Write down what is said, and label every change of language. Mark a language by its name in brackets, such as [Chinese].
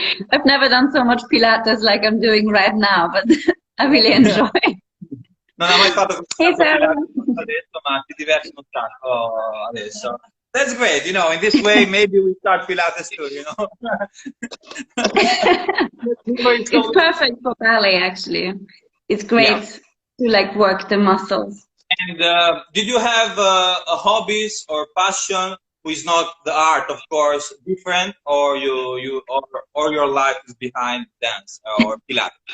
[English] I've never done so much Pilates like I'm doing right now, but I really enjoy. [Italian] Non ho mai fatto così [English] Hey, Sarah. [Italian] adesso, ma ti diverti un sacco adesso. [English] That's great, you know, in this way maybe we start Pilates too, you know. It's perfect for ballet, actually. It's great to like work the muscles. And did you have hobbies or passion who is not the art, of course, different, or or your life is behind dance or Pilates?